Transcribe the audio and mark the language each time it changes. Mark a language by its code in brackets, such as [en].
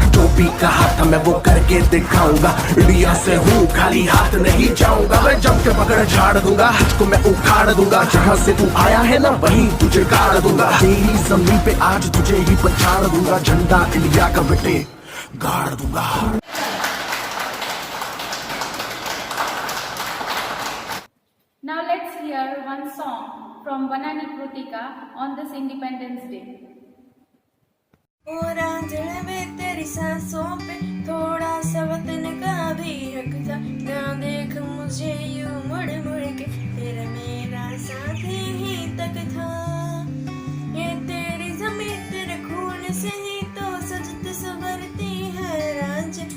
[hi] जो भी कहा था मैं वो करके दिखाऊंगा, इंडिया से हूँ खाली हाथ नहीं जाऊंगा। मैं जम के पकड़ झाड़ दूंगा, तुझको मैं उखाड़ दूंगा। जहाँ से तू आया है ना वहीं तुझे गाड़ दूंगा। तेरी जमीन पे आज तुझे ही पछाड़ दूंगा, झंडा इंडिया का बेटे गाड़ दूंगा। [en] Now let's hear one song from Vanani Krutika on this Independence Day. [hi] और आंचल में तेरी सांसों पे थोड़ा सा वतन का भी हक था। ना देख मुझे यूं मुड़ मुड़ के, तेरा मेरा साथ ही तक था। ये तेरी ज़मीन तेरे खून से ही तो सजती संवरती है राज।